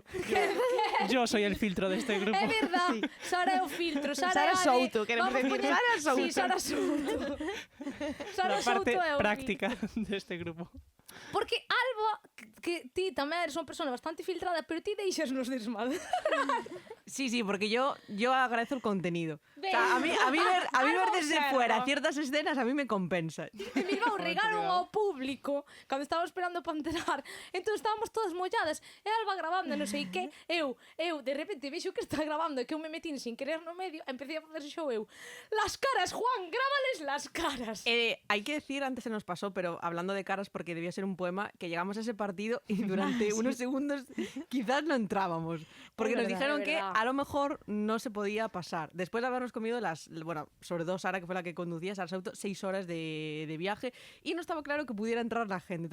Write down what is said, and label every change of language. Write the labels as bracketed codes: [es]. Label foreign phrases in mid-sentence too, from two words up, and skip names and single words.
[es] Yo soy el filtro de este grupo. [gl] É verdad, Sara é o filtro. Sara é a de- Souto, queremos [es] vamos decir, [gl] poñer- Sara Souto. [es] Sí, Sara Souto. Sara La Souto parte [gl] é o [es] práctica de este grupo. [gl] Porque Alba, que ti tamén eres unha persona bastante filtrada, pero ti deixas nos desmal. [es] Sí, porque yo agradezco el contenido. O Ven. sea, a mí ver Algo desde observa. fuera ciertas escenas a mí me compensa. [gl] En Bilbao regaron ao público cando estábamos esperando para enterar. Entón estábamos todas molladas e Alba grabando non sei que. Eu de repente vexo que está grabando e que eu me metín sin querer no medio, empecé a facer show eu. [es] Las caras, Juan, grábales las caras. Hay que decir, antes se nos pasó, pero hablando de caras, porque debía ser un poema, que llegamos a ese partido y durante unos segundos quizás no entrábamos. Porque Es nos verdad, dijeron es que verdad. a lo mejor no se podía pasar. Después de habernos comido sobre todo Sara, que fue la que conducía, Sara Souto, 6 horas de viaje, y no estaba claro que pudiera entrar la gente.